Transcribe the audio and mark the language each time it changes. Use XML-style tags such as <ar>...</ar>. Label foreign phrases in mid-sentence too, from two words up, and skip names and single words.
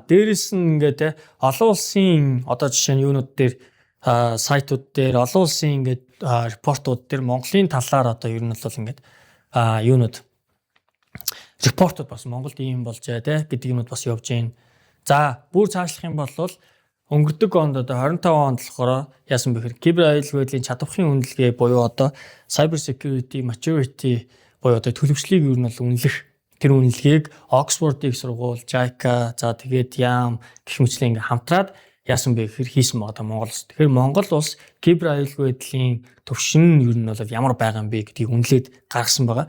<mn>Дээрээс нь ингээд олон улсын одоо жишээ нь юунууд дээр сайтууд дээр олон улсын ингээд репортууд дээр Монголын талаар одоо ер нь бол ингээд юунууд репортууд бас Монголд ийм болж байгаа те гэдэг юмуд бас явж байна. За бүр цаашлах юм бол өнгөрдөг онд одоо 25 онд болохоор яасан бэхээр кибер аюулгүйдлийн чадвархын үнэлгээ буюу одоо</mn> <en>cyber security maturity</en> <mn>буюу одоо төлөвчлийг ер нь бол үнэлэх тэр үнэлгээг Оксфордын сургууль, JICA, за тэгээд YAM гэх мэтлэн ингээм хамтраад яасан бэ гэхээр хийсэн байгаа Монгол улс. Тэгэхээр Монгол улс кибер аюулгүйдлийн төвшин ер нь бол ямар байгаа юм бэ гэдгийг үнэлээд гаргасан байгаа.</mn>